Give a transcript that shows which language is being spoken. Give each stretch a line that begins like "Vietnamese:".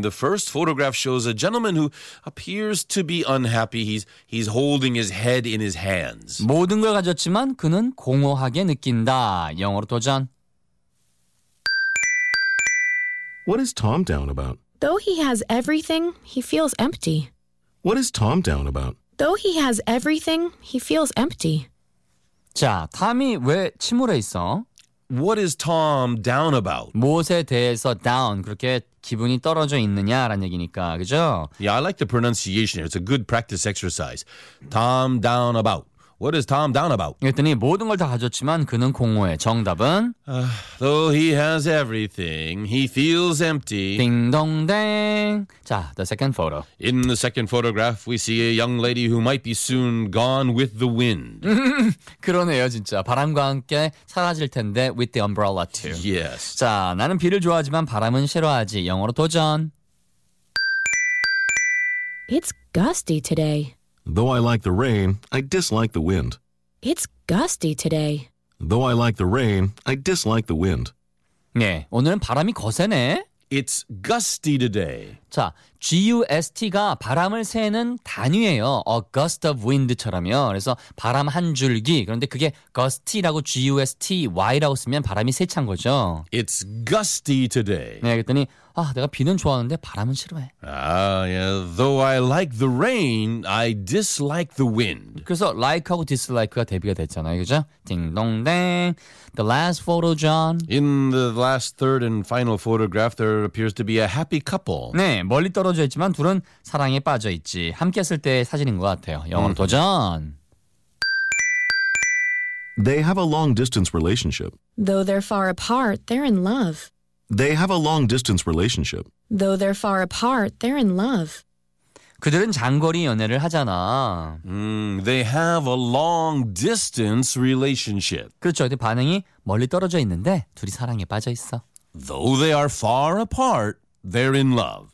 English: The first photograph shows a gentleman who appears to be unhappy. He's holding his head in his hands.
Korean: 모든 걸 가졌지만 그는 공허하게 느낀다. 영어로 도전.
English: What is Tom down about? Though he has everything, he feels empty. What is Tom down about? Though he has everything, he feels empty.
Korean: 자, 탐이 왜 침울해 있어?
English: What is Tom down about?
Korean: 무엇에 대해서 down, 그렇게 기분이 떨어져 있느냐라는 얘기니까, 그죠?
English: Yeah, I like the pronunciation here. It's a good practice exercise. Tom down about. What is Tom down about?
Korean: 그랬더니 모든 걸 다 가졌지만 그는 공허해. 정답은?
English: Though he has everything, he feels empty. 딩동댕. 자, the second photo. In the second photograph, we see a young lady who might be soon gone with the wind.
Korean: 그러네요, 진짜. 바람과 함께 사라질 텐데, with the umbrella too.
English: Yes.
Korean: 자, 나는 비를 좋아하지만 바람은 싫어하지. 영어로 도전.
English: It's gusty today. Though I like the rain, I dislike the wind. It's gusty today. Though I like the rain, I dislike the wind.
Korean: 네, 오늘은 바람이 거세네.
English: It's gusty today.
Korean: 자, G-U-S-T가 바람을 세는 단위예요. A gust of wind 처럼요. 그래서 바람 한 줄기. 그런데 그게 gusty라고 G-U-S-T-Y라고 쓰면 바람이 세찬 거죠.
English: It's gusty today.
Korean: 네, 그랬더니 아, 내가 비는 좋아하는데 바람은 싫어해.
English: Though I like the rain, I dislike the wind.
Korean: 그래서 like하고 dislike가 대비가 됐잖아요, 그죠? 딩동댕.
English: The last photo, John. In the last third and final photograph, there appears to be a happy couple.
Korean: 네, 멀리 떨어져 있지만 둘은 사랑에 빠져 있지. 함께 했을 때 사진인 것 같아요. 영어로 도전.
English: They have a long distance relationship. Though they're far apart, they're in love. They have a long distance relationship. Though they're far apart, they're in love.
Korean: 그들은 장거리 연애를 하잖아.
English: They have a long distance relationship.
Korean: 그렇죠. 근데 반응이 멀리 떨어져 있는데 둘이 사랑에 빠져 있어.
English: Though they are far apart, they're in love.